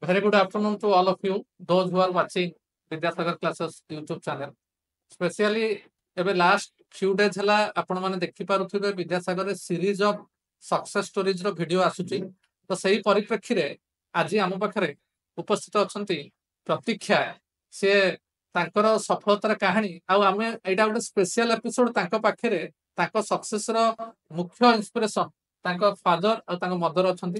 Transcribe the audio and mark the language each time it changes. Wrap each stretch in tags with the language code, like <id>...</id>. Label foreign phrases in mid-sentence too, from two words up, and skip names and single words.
<en>Very good afternoon to all of you, those who are watching Vidyasagar Classes YouTube channel.</en> <or>Specially, ଏବେ</or> <en>last few days</en> <or>ହେଲା ଆପଣ ମାନେ ଦେଖି ପାରୁଥିବେ ବିଦ୍ୟାସାଗରରେ</or> <en>series of success stories</en> <or>ର ଭିଡିଓ ଆସୁଛି। ତ ସେଇ ପରିପ୍ରେକ୍ଷୀରେ ଆଜି ଆମ ପାଖରେ ଉପସ୍ଥିତ ଅଛନ୍ତି ପ୍ରତୀକ୍ଷା। ସେ ତାଙ୍କର ସଫଳତାର କାହାଣୀ ଆଉ ଆମେ ଏଇଟା ଗୋଟେ</or> <en>special episode</en> <or>ତାଙ୍କ ପାଖରେ ତାଙ୍କ ସକ୍ସେସ ର ମୁଖ୍ୟ ଇନ୍ସପିରେସନ ତାଙ୍କ ଫାଦର ଆଉ ତାଙ୍କ ମଦର ଅଛନ୍ତି।</or>